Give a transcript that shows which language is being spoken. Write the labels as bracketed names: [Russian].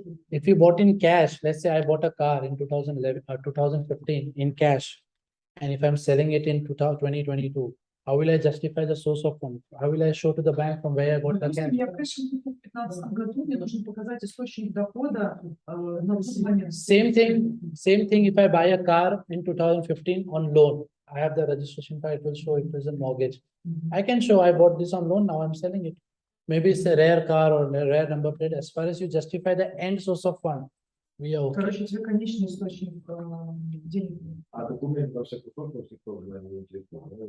[English] If you bought in cash, let's say I bought a car in 2011 or 2015 in cash, and if I'm selling it in 2022, how will I justify the source of funds? How will I show to the bank from where I got the cash? [Russian] Я в 2015 году, мне нужно показать источник дохода на основании. [English] Same thing if I buy a car in 2015 on loan. I have the registration card, it will show it is a mortgage. I can show I bought this on loan, now I'm selling it. Maybe it's a rare car or a rare number plate. As far as you justify the end source of fund, we are okay. [Russian] Короче, тебе конечный источник денег. А документы во всяком случае тоже, наверное, интересно.